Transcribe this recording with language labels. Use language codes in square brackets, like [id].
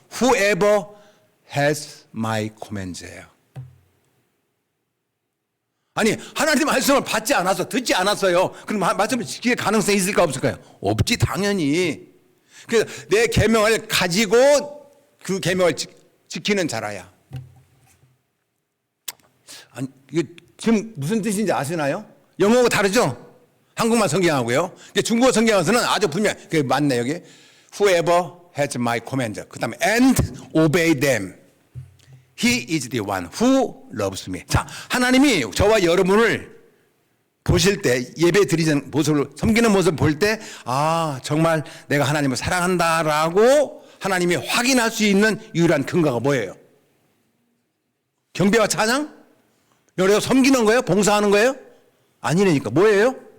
[en] Whoever has my commands예요. [ko] 아니, 하나님 말씀을 받지 않아서, 듣지 않았어요. 그럼 말씀을 지킬 가능성이 있을까 없을까요? 없지, 당연히. 그래서 내 계명을 가지고 그 계명을 지키는 자라야. 아니, 이게 지금 무슨 뜻인지 아시나요? 영어가 다르죠? 한국말 성경하고요. 중국어 성경에서는 아주 분명, 그게 맞네, 여기. [en] Whoever has my command. [ko] 그 다음에 [en] and obey them. He is the one who loves me. [ko] 자, 하나님이 저와 여러분을 보실 때, 예배 드리는 모습을, 섬기는 모습을 볼 때, 아, 정말 내가 하나님을 사랑한다라고 하나님이 확인할 수 있는 유일한 근거가 뭐예요? 경배와 찬양? 여기서 섬기는 거예요? 봉사하는 거예요? 아니라니까. 뭐예요?